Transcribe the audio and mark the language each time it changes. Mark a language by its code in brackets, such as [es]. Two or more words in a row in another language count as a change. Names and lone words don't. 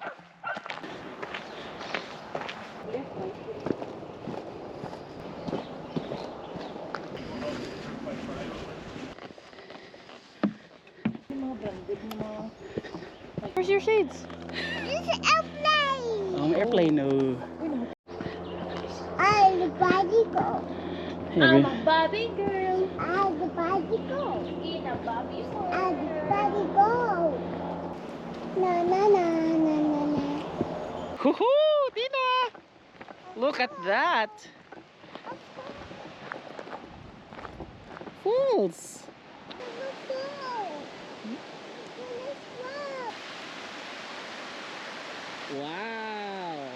[en] Where's your shades? This is airplane. Airplane, no. I'm the Barbie girl. I'm a Barbie girl. I'm the Barbie girl. In a Barbie world. I'm the Barbie girl. Na na na na na na. Hoo-hoo, Tina! Look at that! Falls! Wow!